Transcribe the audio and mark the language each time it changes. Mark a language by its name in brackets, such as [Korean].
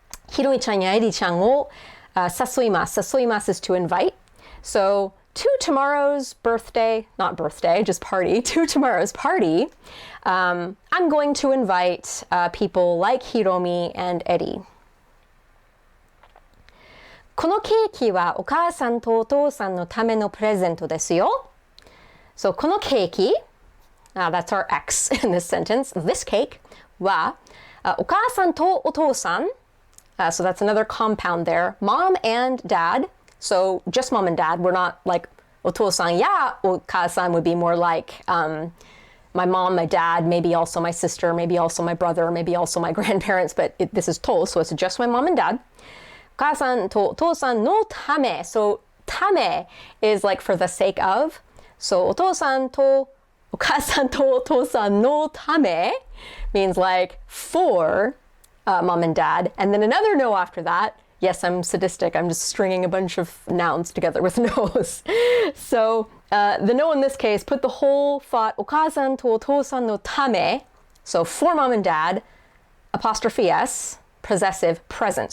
[Japanese] Hiromi-chan ya Eri-chan wo sasuimasu. [English] Sasuimasu is to invite. So to tomorrow's birthday, not birthday, just party, to tomorrow's party, I'm going to invite people like Hiromi and Eri. [Japanese] このケーキはお母さんとお父さんのためのプレゼントですよ。 [English] So, [Japanese] このケーキ, [English] that's our X in this sentence. This cake は、 [Japanese] お母さんとお父さん, [English] so that's another compound there. Mom and dad. So, just mom and dad. We're not like [Japanese] お父さんやお母さん [English] would be more like my mom, my dad, maybe also my sister, maybe also my brother, maybe also my grandparents. But this is と, so it's just my mom and dad. [Japanese] お母さんとお父さんのため. [English] So, ため is like for the sake of. So, [Japanese] お父さんとお母さんとお父さんのため [English] means like for mom and dad. And then another no after that. Yes, I'm sadistic. I'm just stringing a bunch of nouns together with no's. So, the no in this case, put the whole thought [Japanese] お母さんとお父さんのため. [English] So, for mom and dad, apostrophe s, possessive, present.